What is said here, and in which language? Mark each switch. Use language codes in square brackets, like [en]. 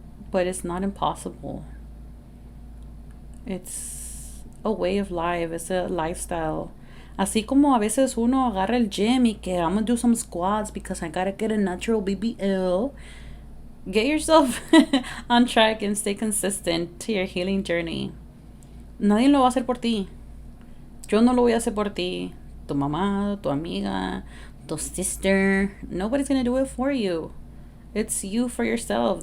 [en] But it's not impossible. It's a way of life. It's a lifestyle. [es] Así como a veces uno agarra el gym y que [en] I'm gonna do some squats because I gotta get a natural BBL. Get yourself on track and stay consistent to your healing journey. [es] Nadie lo va a hacer por ti. Yo no lo voy a hacer por ti. Tu mamá, tu amiga, tu sister. [en] Nobody's gonna do it for you. It's you for yourself.